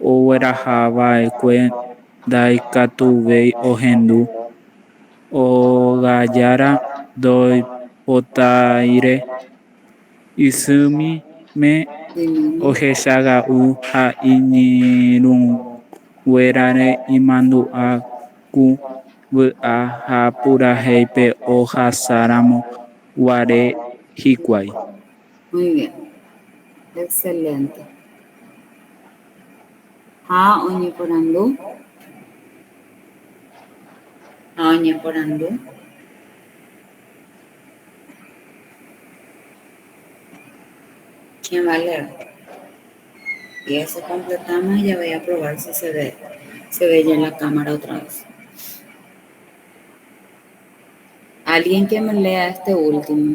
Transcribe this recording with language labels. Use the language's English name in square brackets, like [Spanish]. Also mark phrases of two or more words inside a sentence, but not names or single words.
[Guarani] oguerahava'ekue ndaikatuvéi ohendu ogajára ndoipotaire isymíme ohechaga'u ha iñirũnguérare imandu'áku vy'a ha purahéipe ohasáramo guare hikuái. [Spanish] Muy bien, excelente. [Guarani] Ha oñeporandu. Ha oñeporandu. [Spanish] ¿Quién va a leer? Y eso completamos y ya voy a probar si se ve ya en la cámara otra vez. Alguien que me lea este último.